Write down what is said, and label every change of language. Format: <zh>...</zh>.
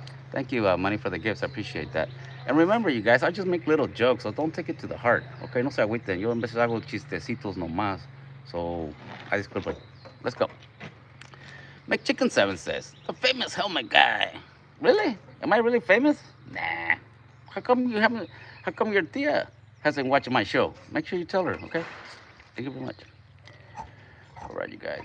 <en>Thank you, Money, for the gifts. I appreciate that. And remember, you guys, I just make little jokes, so don't take it to the heart.</en> <es>Okay, no se agüiten. Yo en veces hago chistecitos nomás.</es> <en>So, I disculpe. Let's go. McChicken7 says, the famous helmet guy. Really? Am I really famous? Nah. How come you haven't? How come your tia hasn't watched my show? Make sure you tell her, okay? Thank you very much. All right, you guys.</en>